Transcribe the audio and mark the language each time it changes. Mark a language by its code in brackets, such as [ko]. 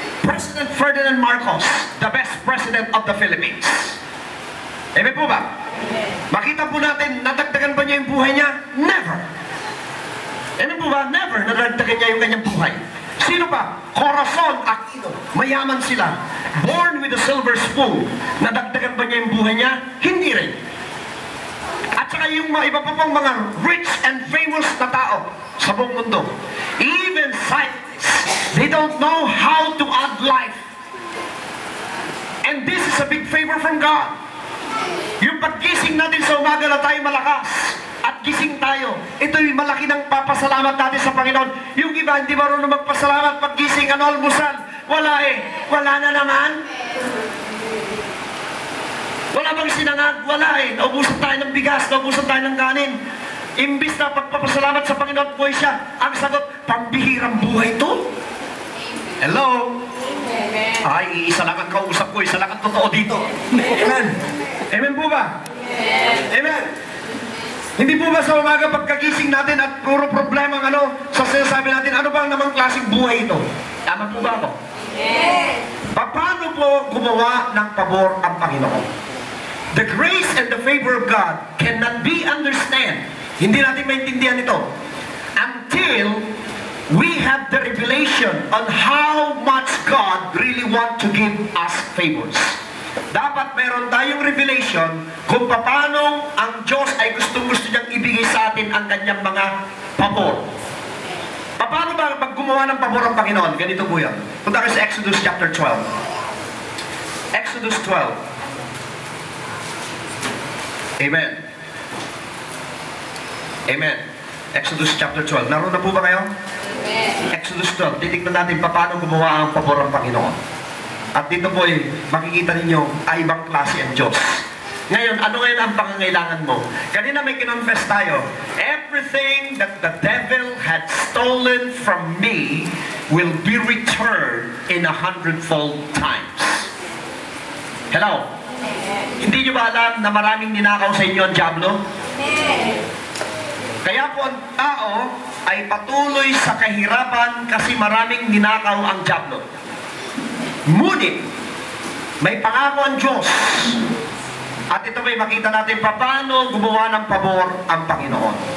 [en] President Ferdinand Marcos, the best president of the Philippines. [tl] Amen po ba? Makita po natin, nadagdagan ba niya yung buhay niya? Never. Amen po ba? Never nadagdagan niya yung kanyang buhay. Sino pa? Corazon Aquino. Mayaman sila. [en] Born with a silver spoon. [tl] Nadagdagan ba niya yung buhay niya? Hindi rin. At saka yung mga iba pa pang mga [en] rich and famous [tl] na tao sa buong mundo. [en] Even scientists, they don't know how to add life. And this is a big favor from God. [tl] Yung paggising natin sa umaga na tayo malakas at gising tayo, ito'y malaki ng papasalamat natin sa Panginoon. Yung iba, hindi marunong magpasalamat paggising, ano almusal? Wala eh. Wala na naman. Wala bang sinangag? Wala eh. Naubusan tayo ng bigas, naubusan tayo ng kanin. Imbis na pagpapasalamat sa Panginoon buhay siya, ang sagot, pambihirang buhay to. Hello? Ay, isa lang ang kausap ko, isa lang ang totoo dito. Amen. Amen po ba? Amen. Hindi po ba sa umaga pagkagising natin at puro problema sa sinasabi natin, ano bang namang klaseng buhay ito? Tama po ba ako? Paano po gumawa ng pabor ang Panginoon? [en] The grace and the favor of God cannot be understood. [tl] Hindi natin maintindihan ito [en] until we have the revelation on how much God really want to give us favors. [tl] Dapat meron tayong revelation kung paano ang Diyos ay gustong-gusto niyang ibigay sa atin ang kanyang mga pabor. Paano ba pag gumawa ng pabor ang Panginoon? Ganito po yan. Punta kayo sa Exodus chapter 12. Exodus 12. Amen. Amen. Exodus chapter 12. Naroon na po ba kayo? Amen. Exodus 12. Titignan natin paano gumawa ang pabor ang Panginoon. At dito po makikita ninyo ay ibang klase ang Diyos. Ngayon, ano ngayon ang pangangailangan mo? Kanina may kinonfess tayo, [en] everything that the devil had stolen from me will be returned in 100-fold times. Hello? [tl] Hindi nyo ba alam na maraming ninakaw sa inyo ang dyablo? Kaya po ang tao ay patuloy sa kahirapan kasi maraming ninakaw ang dyablo. Ngunit, may pangako ang Diyos. At ito ba'y makita natin paano gumawa ng pabor ang Panginoon.